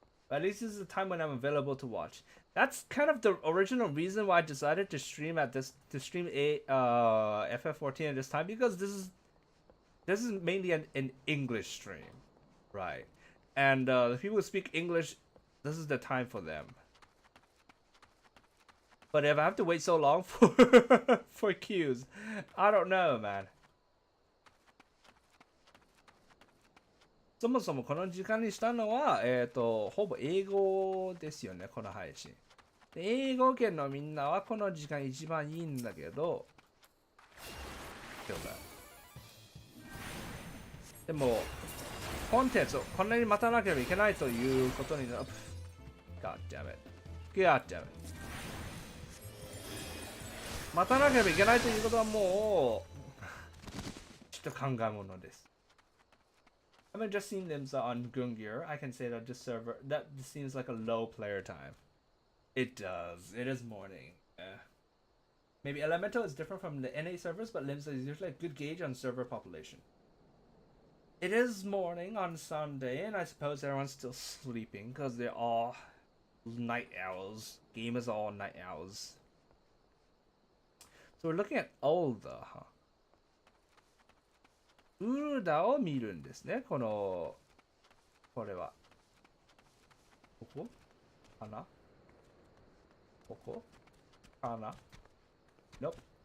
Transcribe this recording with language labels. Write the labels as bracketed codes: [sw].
[en] At least this is the time when I'm available to watch. That's kind of the original reason why I decided to stream FF14 at this time, because this is mainly an English stream, right? And the people who speak English, this is the time for them. But if I have to wait so long for queues, I don't know, man. [ja] そもそもこの時間にしたのは、ほぼ英語ですよね、この配信。英語圏のみんなはこの時間一番いいんだけど、でも、コンテンツをこんなに待たなければいけないということになる。 [en] God damn it. God damn it. [ja] 待たなければいけないということはもう、ちょっと考え物です。 [en] Having just seen Limsa on Gungear, I can say that this seems like a low player time. It does. It is morning. Maybe Elemental is different from the NA servers, but Limsa is usually a good gauge on server population. It is morning on Sunday, and I suppose everyone's still sleeping because they're all night owls. Gamers are all night owls. So we're looking at older, huh? [ja] ウルダを見るんですね。これは。ここかなここかな [en] Nope.